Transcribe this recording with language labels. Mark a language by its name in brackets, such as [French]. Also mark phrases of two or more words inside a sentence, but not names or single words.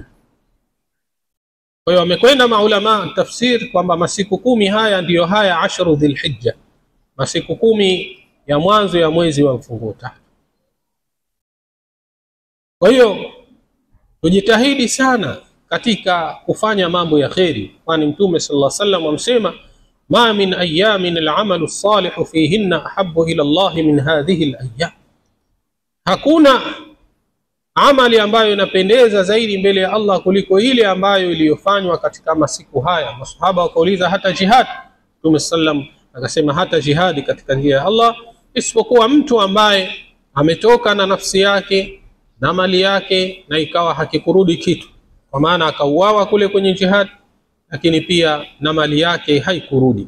[Swahili] Kwa hiyo wamekwenda maulama tafsir kwamba masiku 10 haya ndiyo haya [Arabic] عشر ذي الحجة, [Swahili] masiku 10 ya mwanzo ya mwezi wa mfungo tatu. Kwa hiyo tujitahidi sana katika kufanya mambo ya kheri, kwani Mtume [Arabic] صلى الله عليه وسلم [Swahili] amsema [Arabic] ما من أيام العمل الصالح فيهن أحب إلى الله من هذه الأيام, [Swahili] hakuna amali ambayo inapendeza zaidi mbele ya Allah kuliko ile ambayo iliyofanywa katika masiku haya. Masahaba wakauliza hata jihad, Mtume sallam akasema hata jihadi katika njia ya Allah, isipokuwa mtu ambaye ametoka na nafsi yake na mali yake na ikawa hakikurudi kitu, kwa maana akauawa kule kwenye jihad, lakini pia na mali yake haikurudi.